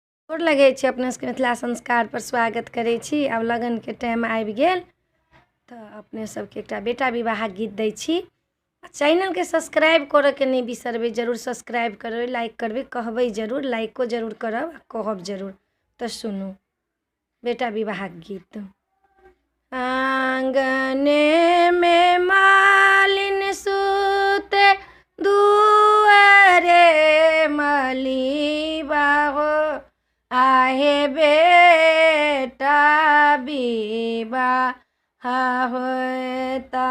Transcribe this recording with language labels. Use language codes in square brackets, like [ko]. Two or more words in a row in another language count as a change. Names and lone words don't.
[mai] गोर लगै छी अपना सबके मिथिला संस्कार पर स्वागत करै छी। आब लगन के टाइम आबि गेल तऽ अपने सबके एकटा बेटा विवाहक गीत दै छी। चैनल के सब्सक्राइब करऽ के नहीं बिसरबै, जरूर सब्सक्राइब करबै, लाइक करबै, कहबै जरूर, लाइको जरूर करब, कहब जरूर। तो सुनू बेटा विवाहक गीत। आंगने में मालिन सूते दुआरे मलीबा हो, आहे बेटा विवाह होता।